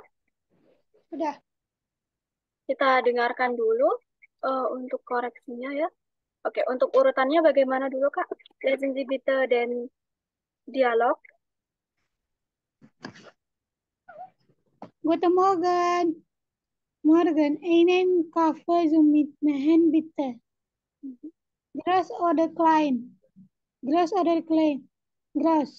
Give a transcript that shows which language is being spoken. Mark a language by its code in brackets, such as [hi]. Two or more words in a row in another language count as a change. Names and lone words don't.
[id] Sudah. Kita dengarkan dulu untuk koreksinya ya. Oke, untuk urutannya bagaimana dulu Kak? [de] Lesen Sie bitte den Dialog. Guten Morgen. Morgen. Einen Kaffee zum Mitnehmen, bitte. Groß oder klein? Groß oder klein? Groß.